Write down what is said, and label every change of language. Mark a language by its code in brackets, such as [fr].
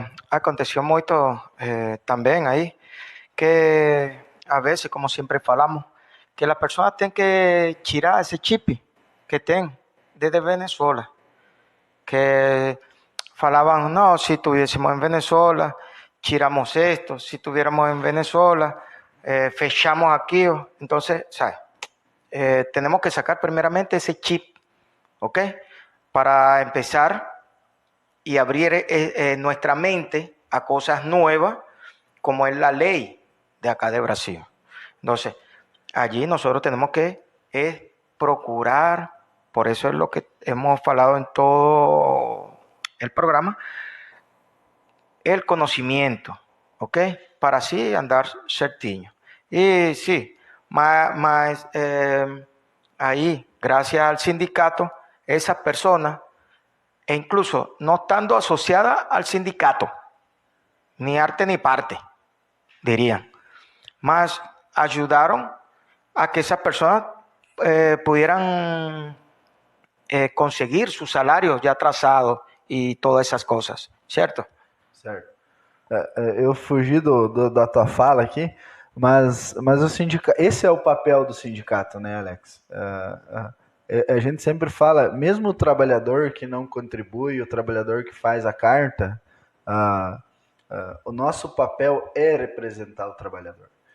[pt] Aconteceu muito também aí que a vezes, como sempre falamos, que a pessoa tem que tirar esse chip que tem desde Venezuela, [es] que falaban, no, si estuviésemos en Venezuela, [pt] tiramos esto, si estuviéramos en Venezuela, fechamos aquí. [es] Entonces, ¿sabes? Tenemos que sacar primeramente ese chip, ¿ok? Para empezar y abrir nuestra mente a cosas nuevas, como es la ley de acá de Brasil. Entonces, allí nosotros tenemos que procurar Por eso es lo que hemos hablado en todo el programa, el conocimiento, ¿ok? Para así andar certinho. Y sí, más ahí, gracias al sindicato, esa persona, e incluso no estando asociada al sindicato, ni arte ni parte, dirían, más ayudaron a que esas personas pudieran conseguir sus salarios [pt] já traçados e todas essas coisas, certo? Certo. Eu fugi da tua fala aqui, mas o sindicato, esse é o papel do sindicato, né, Alex? A gente sempre fala, mesmo o trabalhador que não contribui, o trabalhador que faz a carta, o nosso papel é representar o trabalhador.